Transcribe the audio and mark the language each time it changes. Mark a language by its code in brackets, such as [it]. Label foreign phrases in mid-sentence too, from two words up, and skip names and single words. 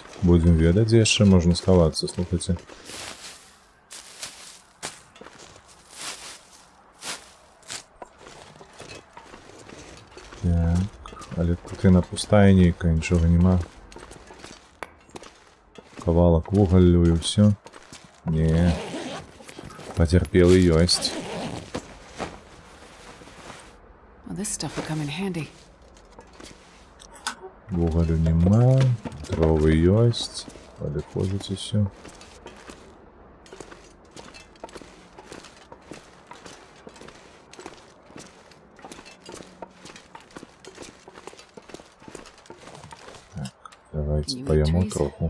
[be] Будзем ведаць, дзе яшчэ можна схавацца, слухайце. Так, але тут яна пустая нейкая, нічога няма. Кавалак вугалю і ўсё. Не. Пацярпелы ёсць. [en] This stuff will come in handy. [be] Вугалю нема, дровы ёсць, падыходзіць усё. Так, давайте паяму троху.